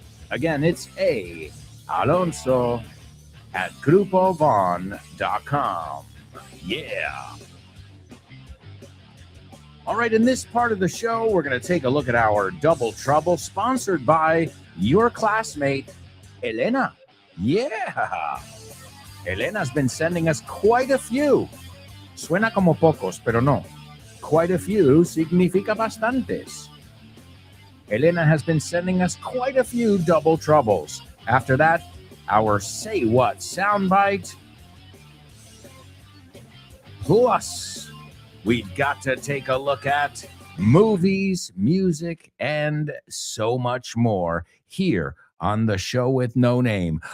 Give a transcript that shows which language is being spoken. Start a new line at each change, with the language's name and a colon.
English: Again, it's alonso@grupovaughn.com. Yeah. All right, in this part of the show, we're going to take a look at our Double Trouble, sponsored by your classmate, Elena. Yeah. Elena's been sending us quite a few.
Spanish: Suena como pocos, pero no. Quite a few significa bastantes.
English: Elena has been sending us quite a few Double Troubles. After that, our Say What soundbite. Plus, we've got to take a look at movies, music, and so much more here on the Show with No Name.